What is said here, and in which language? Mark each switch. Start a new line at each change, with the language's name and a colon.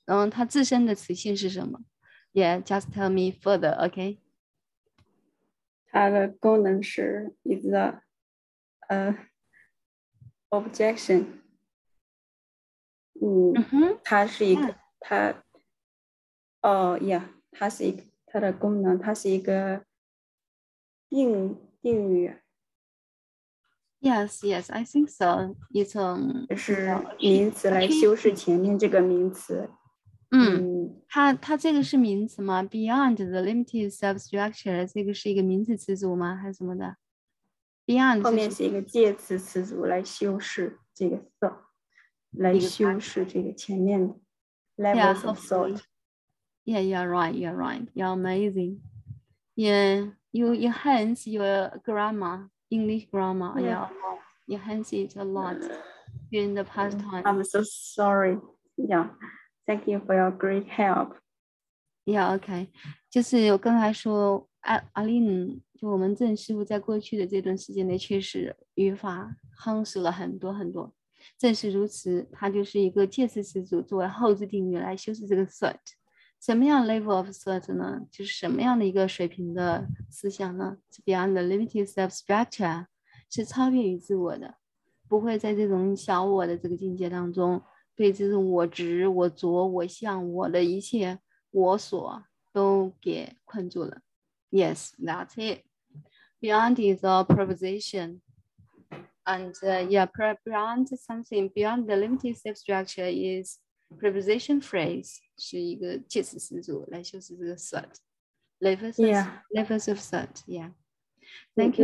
Chinese: 它自身的词性是什么？
English: Yeah, just tell me further, okay?
Chinese: 它的功能是
English: is the objection。
Chinese: 它是一个它它是一个它的功能，它是一个定语。
English: Yes, I think so.
Chinese: 一种是名词来修饰前面这个名词。它这个是名词吗 ？
English: Beyond the limited self structure，
Chinese: 这个是一个名词词组吗？还是什么的 ？Beyond 后面是一个介词词组来修饰这个 thought， 来修饰这个前面的
English: levels of thought。 Yeah, you're right. You're amazing. Yeah, you enhance your grammar, English grammar. Yeah, you enhance it a lot during the past time. I'm so sorry. Yeah, thank you for your great help. Yeah, OK，
Chinese: 就是我刚才说，阿琳，就我们郑师傅在过去的这段时间内，确实语法夯实了很多很多。正是如此，它就是一个介词词组作为后置定语来修饰这个 thought。什么样
English: level of thought
Chinese: 呢？就是什么样的一个水平的思想呢？是
English: beyond the limited self structure，
Chinese: 是超越于自我的，不会在这种小我的这个境界当中，对这种我执、我着、我相、我的一切我所都给困住了。
English: Yes, that's it. Beyond is a preposition. And beyond something, beyond the limited self structure is preposition phrase，
Chinese: 是一个介词词组来修饰这个
English: thought. Levels of thought. Yeah. Thank you.